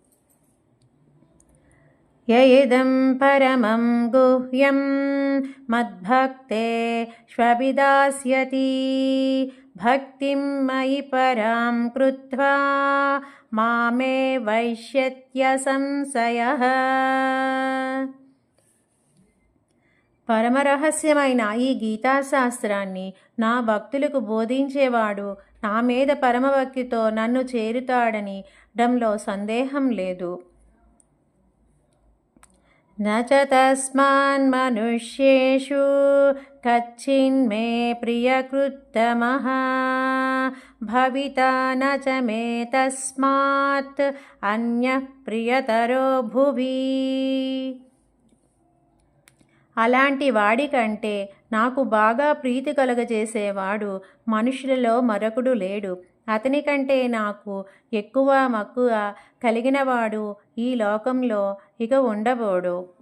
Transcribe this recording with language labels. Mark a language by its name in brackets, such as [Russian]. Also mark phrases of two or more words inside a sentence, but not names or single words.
[Sanskrit] యయిదం పరమం గుహ్యం మద్భక్తే ష్వభిదాస్యతి భక్తిం మయి పరాం కృత్వా మామే వైష్యత్య సంశయః. [Telugu] పరమరహస్యమైన ఈ గీతాశాస్త్రాన్ని నా భక్తులకు బోధించేవాడు నా మీద పరమభక్తితో నన్ను చేరుతాడని డంలో సందేహం లేదు. [Sanskrit] न च तस्मान्मनुष्येषु कच्चिन्मे प्रियकृत्तमः भविता न च मे तस्मात् अन्यः प्रियतरो भुवि. [Telugu] అలాంటి వాడికంటే నాకు బాగా ప్రీతి కలుగజేసేవాడు మనుషులలో మరొకడు లేడు. అతని కంటే నాకు ఎక్కువ మక్కువ కలిగినవాడు ఈ లోకంలో ఇక ఉండబోడు.